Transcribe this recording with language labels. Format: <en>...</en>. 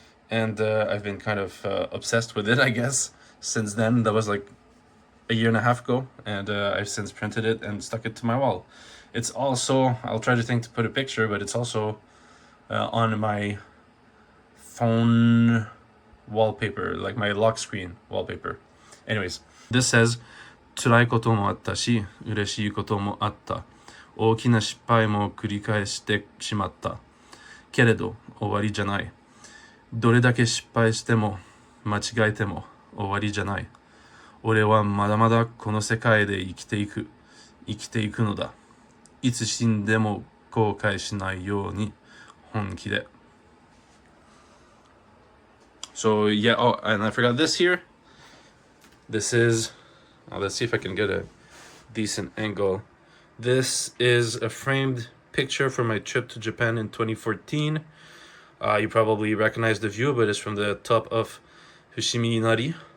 <en>And I've been kind of obsessed with it, I guess, since then. That was like a year and a half ago, and I've since printed it and stuck it to my wall. It's also, I'll try to think to put a picture, but it's also on my phone wallpaper, like my lock screen wallpaper. Anyways, this says,</en> <ja>辛いこともあったし、嬉しいこともあった。大きな失敗も繰り返してしまった。けれど、終わりじゃない。どれだけ失敗しても、間違えても終わりじゃない。俺はまだまだこの世界で生きていくのだ。いつ死んでも後悔しないように本気で。</ja> <en>So yeah, oh, and I forgot this here. This is, let's see if I can get a decent angle. This is a framed picture from my trip to Japan in 2014. You probably recognize the view, but it's from the top of Fushimi Inari.</en>